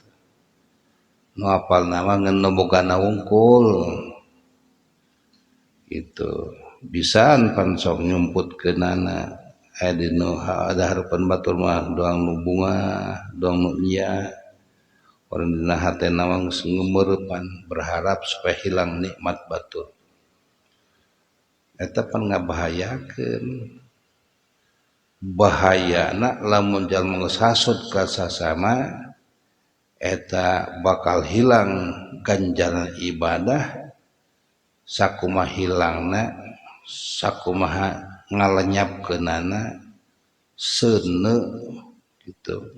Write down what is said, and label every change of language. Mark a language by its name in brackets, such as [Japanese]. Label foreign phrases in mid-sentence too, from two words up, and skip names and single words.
[Sundanese] Nu apal nama ngan nu bogana wungkul gitu. Bisaan pan sok nyumputkeunana aya dinu hareupeun batur mah doang nu bunga, doang nu nya. Orang dina hatena mah geus ngeumeureupan [Indonesian] berharap supaya hilang nikmat [Sundanese] batur. Eta pan ngabahayakeun. Bahayana lamun jalma geus hasud ka sasama eta bakal hilang ganjaran ibadah sakumaha hilangna sakumaha ngalenyapkeunana seuneu gitu.